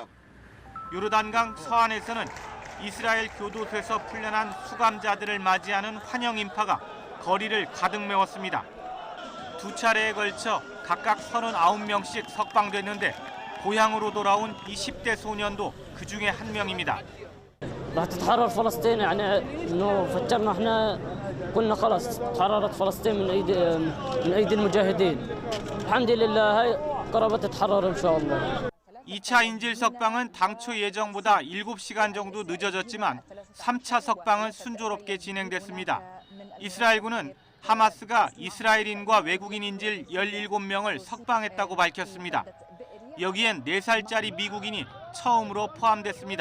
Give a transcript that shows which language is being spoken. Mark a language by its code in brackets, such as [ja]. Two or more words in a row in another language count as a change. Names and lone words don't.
[ko] 요르단강 서안에서는 이스라엘 교도소에서 풀려난 수감자들을 맞이하는 환영 인파가 거리를 가득 메웠습니다. 두 차례에 걸쳐 각각 39명씩 석방됐는데 고향으로 돌아온 20대 소년도 그 중에 한 명입니다. [ar] راح تتحرر فلسطين يعني انه فكرنا احنا قلنا خلاص تحررت فلسطين من ايدي المجاهدين الحمد لله هاي قربت تتحرر ان شاء الله. [ko] 2차 인질 석방은 당초 예정보다 7시간 정도 늦어졌지만 3차 석방은 순조롭게 진행됐습니다. 이스라엘군은 하마스가 이스라엘인과 외국인 인질 17명을 석방했다고 밝혔습니다. 여기엔 4살짜리 미국인이 처음으로 포함됐습니다.